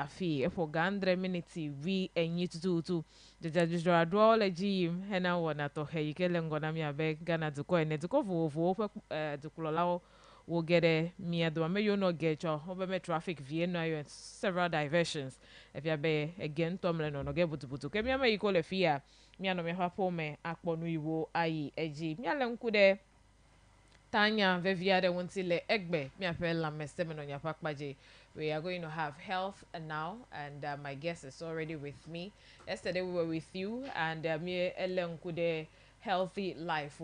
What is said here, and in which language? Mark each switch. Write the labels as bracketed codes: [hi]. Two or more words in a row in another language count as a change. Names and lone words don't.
[ee] afii eƒo ga 100 miniti vi enyi tututu dzedzadzudzɔ aɖewo le dzi yim hena wɔna tɔxɛ yi ke le ŋgɔ na mi abe Ghana dukɔ ene dukɔ vovovowo ƒe dukplɔlawo wo ge ɖe mia dome ame yiwo nɔ ge tsɔ wobe me traffic vie nɔ ayɔ [en] several diversions [ee] efia be ege ŋutɔ mle nɔnɔ ge butubutu ke miame yi ko le fia mianɔ miaƒe aƒewo me akpɔ nu yiwo ayi edzi miale ŋku ɖe tanya vevi aɖe ŋuti le egbe miaƒe lãmesẽ me nɔ miaƒe akpadze. [en] We are going to have health now, and my guest is already with me. Yesterday we were with you, and me elenkude healthy life.